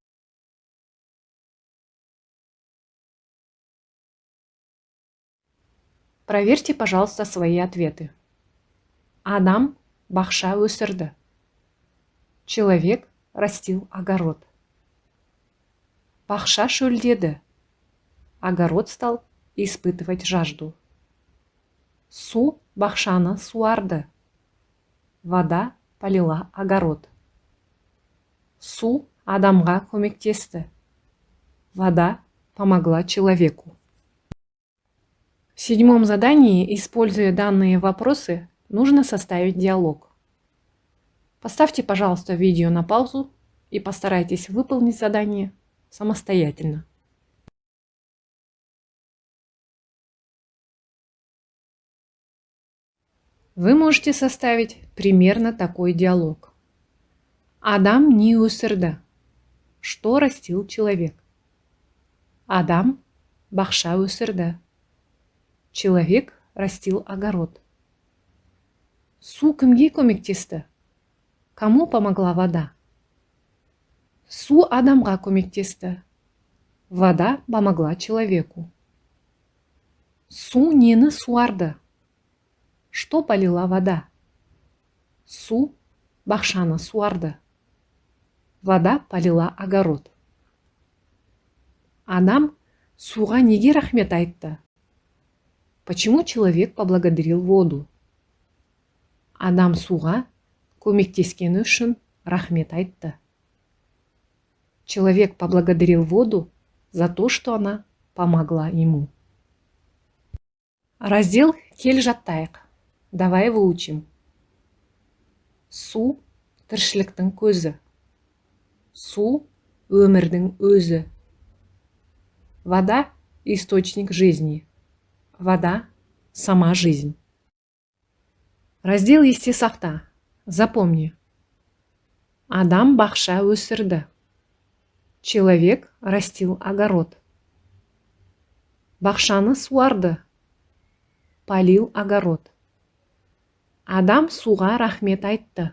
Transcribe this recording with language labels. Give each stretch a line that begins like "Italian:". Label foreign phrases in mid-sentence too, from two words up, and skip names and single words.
Russian: Проверьте, пожалуйста, свои ответы.
Kazakh: Адам бақша өсірді.
Russian: Человек растил огород.
Kazakh: Бақша шөлдеді.
Russian: Огород стал испытывать жажду.
Kazakh: Су бақшаны суарды.
Russian: Вода полила огород.
Kazakh: Су адамға көмектесті.
Russian: Вода помогла человеку. В седьмом задании, используя данные вопросы, нужно составить диалог. Поставьте, пожалуйста, видео на паузу и постарайтесь выполнить задание самостоятельно. Вы можете составить примерно такой диалог.
Kazakh: Адам не өсірді.
Russian: Что растил человек?
Kazakh: Адам бақша өсірді.
Russian: Человек растил огород.
Kazakh: Су кімге көмектесті?
Russian: Кому помогла вода?
Kazakh: Су адамға көмектесті.
Russian: Вода помогла человеку.
Kazakh: Су нені суарды?
Russian: Что полила вода?
Kazakh: Су бақшаны суарды.
Russian: Вода полила огород.
Kazakh: Адам суға неге рахмет айтты?
Russian: Почему человек поблагодарил воду?
Kazakh: Адам суға көмектескені үшін рахмет айтты.
Russian: Человек поблагодарил воду за то, что она помогла ему. Раздел
Kazakh: «Кел жаттайық».
Russian: Давай выучим.
Kazakh: Су тіршіліктің көзі. Су өмірдің өзі.
Russian: Вода – источник жизни. Вода – сама жизнь. Раздел
Kazakh: «Есте сақта». Запомни. Адам бақша өсірді.
Russian: Человек растил огород.
Kazakh: Бақшаны суарды.
Russian: Полил огород.
Kazakh: Адам суға рахмет айтты.